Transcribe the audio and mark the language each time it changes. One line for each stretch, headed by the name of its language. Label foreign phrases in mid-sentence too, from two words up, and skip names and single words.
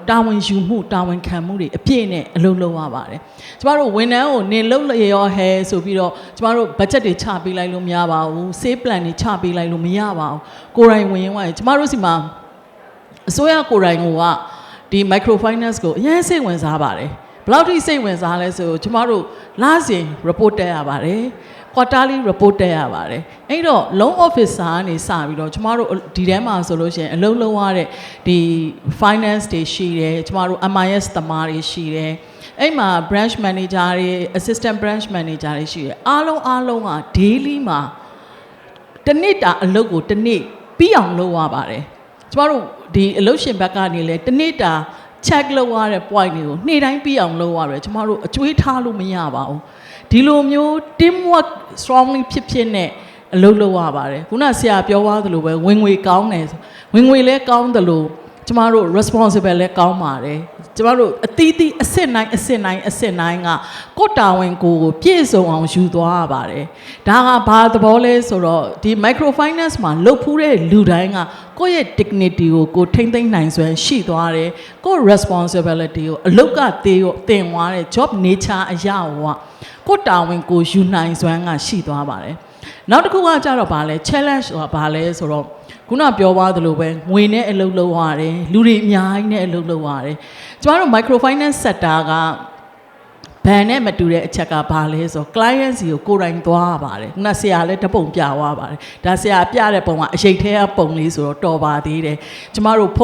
Burmese: တာဝန်ယူမှုတာဝန်ခံမှုတွေအပြည့်နဲ့အလုပ်လုပ်ရပါတယ်ကျမတို့ဝန်ထမ်းကိုနေလုပ်လျော်ဟဲဆိုပြီးတော့ကျမတို့ budget တွေချပေးလိုက်လို့မရပါဘူး
English: save plan
Burmese: တွေချပေးလိုက်လို့မရပါဘူးကိုယ်တိုင်ဝင်ရင်ကျမတို့စီမှာအစိုးရကိုယ်တိုင်ကဒီ microfinance ကိုအရင်စိတ်ဝင်စားပါတယ်ဘယ်လောက်ထိစိတ်ဝင်စားလဲဆိုကျမတို့လ စဉ် report တက်ရပါတယ်
English: quarterly report
Burmese: တက်ရပါတယ်အဲ့တော့
English: loan officer
Burmese: ကနေစပြီးတော့ကျမတို့ဒီထဲမှာဆိုလို့ရှိရင်အလုံးလုံးရတဲ့ဒီ finance တွေရှိတယ်ကျမတို့ MIS သမားတွေရှိတယ်အဲ့မှာ
English: branch manager
Burmese: တွေ
English: assistant branch manager
Burmese: တွေရှိတယ်အားလုံးက daily မှာတစ်နေ့ တာအလုပ်ကိုတစ်နေ့ပြီးအောင်လုပ်ရပါတယ်ကျမတို့ဒီအလုပ်ရှင်ဘက်ကနေလဲတစ်နေ့တာ check လုပ်ရတဲ့ point တွေကိုနေ့တိုင်းပြီးအောင်လုပ်ရတယ်ကျမတို့အကျွေးထားလို့မရပါဘူးဒီ လိုမျိုး
English: team work strongly
Burmese: ဖြစ်နဲ့အလုပ်လုပ်ရပါတယ်ခုနဆရာပြောသွားသလိုပဲဝင်ငွေကောင်းတယ်ဝင်ငွေလည်းကောင်းတယ်လို့ကျမတို့ responsible လည်း ကောင်းပါတယ်ကျမတို့အသီးသီးအစစ်နိုင်ကကိုယ်တာဝန်ကိုပြည့်စုံအောင်ယူသွားရပါတယ်ဒါက ဘာသဘောလဲဆိုတော့ဒီ microfinance မှာလုပ်ဖူးတဲ့လူတိုင်းကကိုယ့်ရဲ့ dignity ကိုထိမ့်သိမ့်နိုင်စွမ်းရှိသွားတယ်ကိုယ့် responsibility ကိုအလုပ်ကတင်သွားတဲ့
English: job nature
Burmese: အရာကိုယ်တာဝန်ကိုယူနိုင်စွမ်းကရှိသွားပါတယ်နောက်တစ်ခုကကြတော့ဗာလဲ challenge ဆိုတာဗာလဲဆိုတော့ခုနပြောသွားသလိုပဲငွေနဲ့အလုပ်လုပ်ရတယ်လူတွေအများကြီးနဲ့အလုပ်လုပ်ရတယ်ကျမတို့
English: microfinance sector
Burmese: ကဘ န်နဲ့မတူတဲ့အချက်ကဘာလဲဆို client စီကိုကိုယ်တိုင်သွားပါတယ်ခုနဆရာလည်းတပုံပြသွားပါတယ်ဒါဆရာပြတဲ့ပုံကအရေးထဲကပုံလေးဆိုတော့တော်ပါသေးတယ်ကျမတို့ဖု